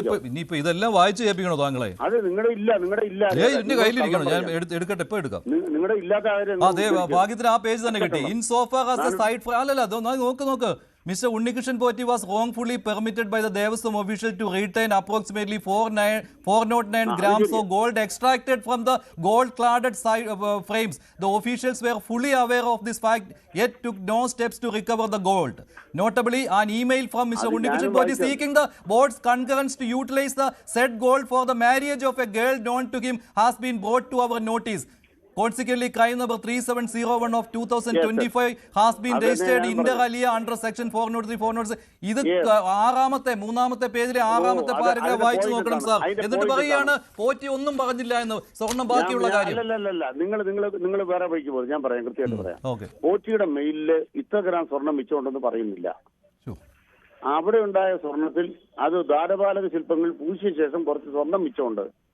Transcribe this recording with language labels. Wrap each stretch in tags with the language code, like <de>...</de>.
<ml>ഇനിയിപ്പോ ഇതെല്ലാം വായിച്ചു കേൾപ്പിക്കണോ താങ്കളെ? അത് നിങ്ങളുടെ കയ്യിലിരിക്കണം. ഞാൻ എടുക്കട്ടെ, ഇപ്പൊ എടുക്കാം. നിങ്ങളുടെ ഇല്ലാത്ത അതെ, ഭാഗ്യത്തിന് ആ പേജ് തന്നെ കിട്ടി.</ml> <en>in so far as a site for</en> <ml>അല്ലല്ല നോക്ക്</ml> <en>Mr. Unnikrishnan Potti was wrongfully permitted by the Devaswam official to retain approximately 409 grams of gold extracted from the gold-cladded frames. The officials were fully aware of this fact, yet took no steps to recover the gold. Notably, an email from Mr. Unnikrishnan Potti seeking the board's concurrence to utilize the said gold for the marriage of a girl known to him has been brought to our notice. Consequently, crime number 3701 of 2025 has been registered inter alia under section 403 406.</en> <ml>ഇത് മൂന്നാമത്തെ പേജിലെ ആറാമത്തെ paragraph വായിച്ചു നോക്കണം sir. എന്നിട്ട് പറയാണ് പോറ്റി ഒന്നും പറഞ്ഞില്ല എന്ന്, സ്വർണം ബാക്കിയുള്ള കാര്യം. അല്ലല്ല, നിങ്ങൾ വേറെ വഴിക്ക് പോകും. ഞാൻ പറയാം, കൃത്യമായിട്ട് പറയാം. പോറ്റിയുടെ മെയിലില് ഇത്ര ഗ്രാം സ്വർണം മിച്ചമുണ്ടെന്ന് പറയുന്നില്ല. അവിടെ ഉണ്ടായ സ്വർണത്തിൽ അത് ദ്വാരപാലക ശില്പങ്ങൾ പൂശിയ ശേഷം കുറച്ച് സ്വർണം മിച്ചമുണ്ട്.</ml>